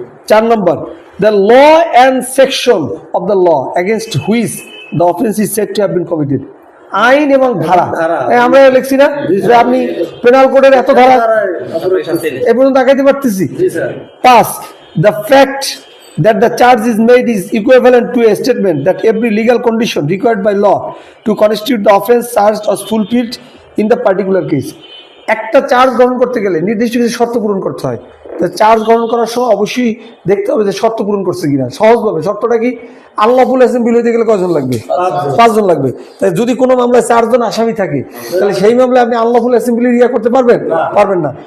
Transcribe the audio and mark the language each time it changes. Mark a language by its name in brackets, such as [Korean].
[English] 4 নম্বর, the law and section of the law against which the offence is said to have been committed. [Bangla] আইন এবং ধারা, আমরা লিখছি না যে আপনি পেনাল কোডের এত ধারা এ পর্যন্ত দেখাইতে পারতেছি। [English] 5, the fact that the charge is made is equivalent to a statement that every legal condition required by law to constitute the offence charged was fulfilled in the particular case. [Bangla] একটা charge গ্রহণ করতে গেলে নির্দিষ্ট কিছু শর্ত পূরণ করতে হয়। তো চার্জ গ্রহণ করার সময় অবশ্যই দেখতে হবে যে শর্ত পূরণ করছে কিনা। সহজভাবে শর্তটা কি? আনলফুল অ্যাসেম্বলি হইতে গেলে কয়জন লাগবে? 5 জন লাগবে। তাই যদি কোনো মামলায় 4 জন আসামি থাকে তাহলে সেই মামলায় আপনি আনলফুল অ্যাসেম্বলি ইয়া করতে পারবেন? পারবেন না।